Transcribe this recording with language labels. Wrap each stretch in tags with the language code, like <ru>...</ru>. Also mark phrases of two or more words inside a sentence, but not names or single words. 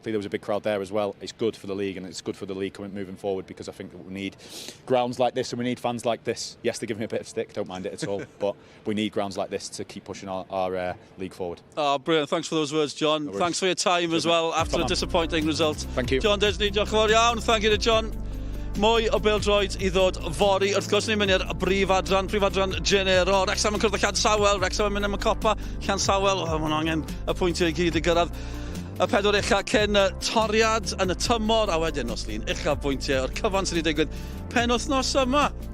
<en>There was a big crowd there as well. It's good for the league, and it's good for the league moving forward, because I think that we need grounds like this and we need fans like this. Yes, they're giving me a bit of stick, don't mind it at all, but we need grounds like this to keep pushing our league forward. Oh, brilliant. Thanks for those words, John. Thanks for your time as well after a disappointing result. Thank you.</en> <cy>John Disney, diolch yn fawr iawn.</cy> <en>Thank you to John.</en> <cy>Mwy o bêl-droed I ddod fori. Wrth gwrs ni'n mynd i'r brif adran Genero. Wrexham yn cwrdd â Llansawel. Wrexham yn mynd am y copa. Llansawel, mae'n angen y pwyntiau I gyd I gyrraedd y 4 ucha cyn toriad yn y tymor. A wedyn, os ni'n ucha pwyntiau o'r cyfan sydd wedi digwydd penwythnos yma.</cy>